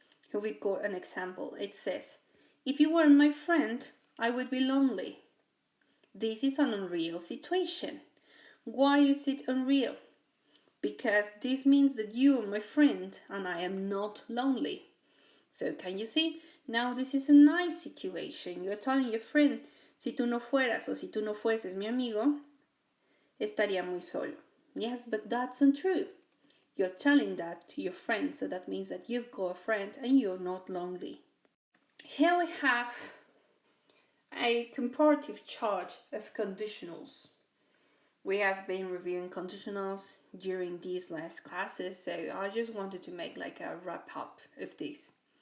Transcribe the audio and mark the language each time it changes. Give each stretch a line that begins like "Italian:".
English: Here we got an example. It says, if you weren't my friend, I would be lonely. This is an unreal situation. Why is it unreal? Because this means that you are my friend and I am not lonely. So can you see? Now this is a nice situation. You're telling your friend,
Spanish: si tú no fueras o si tú no fueses mi amigo, estaría muy solo.
English: Yes, but that's untrue. You're telling that to your friend, so that means that you've got a friend and you're not lonely. Here we have a comparative chart of conditionals. We have been reviewing conditionals during these last classes, so I just wanted to make like a wrap up of this.